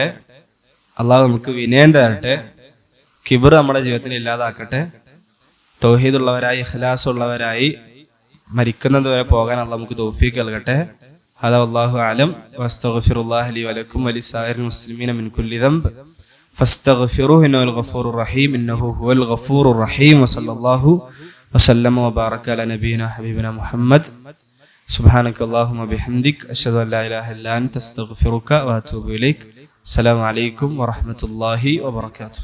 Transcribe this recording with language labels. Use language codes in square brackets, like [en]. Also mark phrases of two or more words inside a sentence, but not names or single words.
[ml] അല്ലാഹു നമുക്ക് വിനയം തരട്ടെ. കിബർ നമ്മുടെ ജീവിതത്തിൽ ഇല്ലാതാക്കട്ടെ. തൗഹീദുള്ളവരായി ഇഖ്ലാസ് ഉള്ളവരായി മരിക്കുന്നത് വരെ പോകാൻ അല്ലാഹു നമുക്ക് തൗഫീഖ് നൽകട്ടെ. [ar] هذا والله أعلم وأستغفر الله لي ولكم ولسائر المسلمين من كل ذنب فاستغفروه انه الغفور الرحيم انه هو الغفور الرحيم وصلى الله وسلم وبارك على نبينا حبيبنا محمد سبحانك اللهم وبحمدك اشهد ان لا اله الا انت استغفرك واتوب اليك. السلام عليكم ورحمة الله وبركاته.